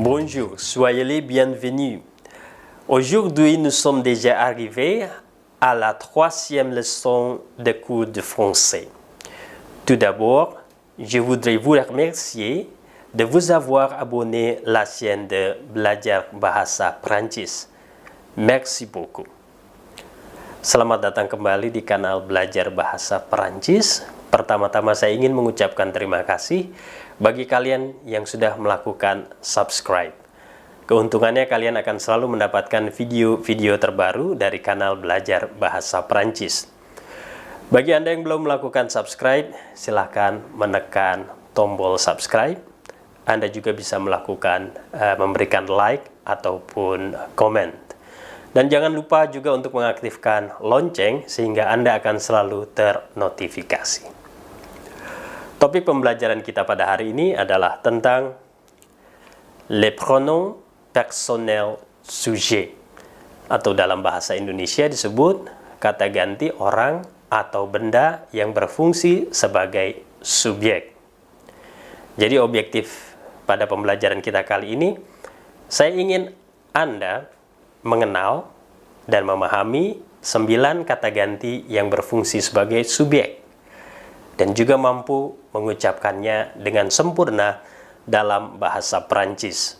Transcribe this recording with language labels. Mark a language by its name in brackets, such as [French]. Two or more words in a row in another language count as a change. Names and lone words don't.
[French] Bonjour, soyez les bienvenus. Aujourd'hui, nous sommes déjà arrivés à la troisième leçon de cours de français. Tout d'abord, je voudrais vous remercier de vous avoir abonné à la chaîne de Belajar Bahasa Prancis. Merci beaucoup. [Indonesian] Selamat datang kembali di kanal Belajar Bahasa Perancis. Pertama-tama saya ingin mengucapkan terima kasih bagi kalian yang sudah melakukan subscribe. Keuntungannya kalian akan selalu mendapatkan video-video terbaru dari kanal Belajar Bahasa Perancis. Bagi Anda yang belum melakukan subscribe, silahkan menekan tombol subscribe. Anda juga bisa melakukan memberikan like ataupun komen. Dan jangan lupa juga untuk mengaktifkan lonceng sehingga Anda akan selalu ternotifikasi. Topik pembelajaran kita pada hari ini adalah tentang [French] les pronoms personnels sujets, [Indonesian] atau dalam bahasa Indonesia disebut kata ganti orang atau benda yang berfungsi sebagai subjek. Jadi objektif pada pembelajaran kita kali ini, saya ingin Anda mengenal dan memahami 9 kata ganti yang berfungsi sebagai subjek dan juga mampu mengucapkannya dengan sempurna dalam bahasa Perancis.